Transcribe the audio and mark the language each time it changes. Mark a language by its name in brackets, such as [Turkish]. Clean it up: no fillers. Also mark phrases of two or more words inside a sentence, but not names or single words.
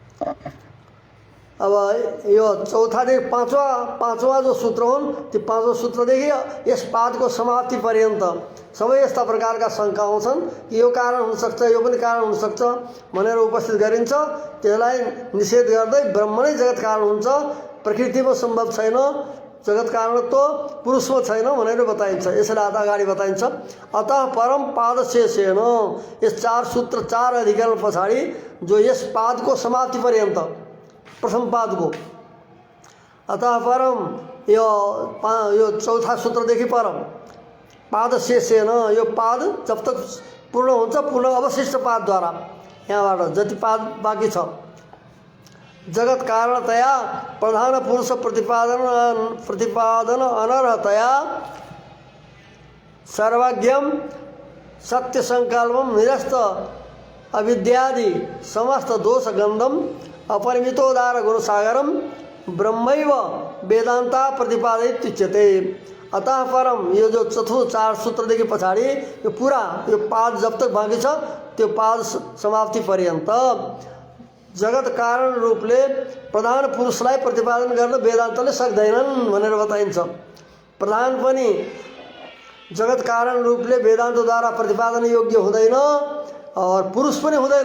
[Nepali] अब यो चौथादेखि पाँचवा जो सूत्र हुन् ती पाँचौँ सूत्रदेखि यस पादको समाप्ति पर्यन्त सबै यस्ता प्रकारका शङ्का आउँछन् कि यो कारण हुनसक्छ, यो पनि कारण हुनसक्छ भनेर उपस्थित गरिन्छ। त्यसलाई निषेध गर्दै ब्रह्म नै जगत कारण हुन्छ, प्रकृतिमा सम्भव छैन, जगत कारणत्व पुरुषमा छैन भनेर बताइन्छ। यसलाई अगाडि बताइन्छ। [Sanskrit] अतः परम पाद शेषेन, [Nepali] यस 4 सूत्र 4 अधिकरण पछाडि जो यस पादको समाप्ति पर्यन्त प्रथम पादको, [Sanskrit] अतः परम [Nepali] यो चौथा सूत्रदेखि [Sanskrit] परम पाद शेषेन, [Nepali] यो पाद जब तक पूर्ण हुन्छ, पूर्ण अवशिष्ट पादद्वारा यहाँबाट जति पाद बाँकी छ, [Sanskrit] जगत कारणतया प्रधान पुरुष प्रतिपादन अनर्हतया सर्वज्ञम सत्य संकल्पम निरस्त अविद्यादि समस्त दोष गंधम अपरिमितोदार गुणसागरम ब्रह्मैव वेदांता प्रतिपादित उच्यते। अतः परम, [Nepali] यो जो चतुर्थ 4 सूत्रदेखि पछाडि यो पूरा यो पाद जब तक बाँकी छ त्यो पाद समाप्ति पर्यन्त जगत कारण रूपले प्रधान पुरुषलाई प्रतिपादन गर्न वेदान्तले सक्दैनन् भनेर बताइन्छ। प्रधान पनि जगत कारण रूपले वेदान्तद्वारा प्रतिपादन योग्य हुँदैन और पुरुष पनि हुँदैन।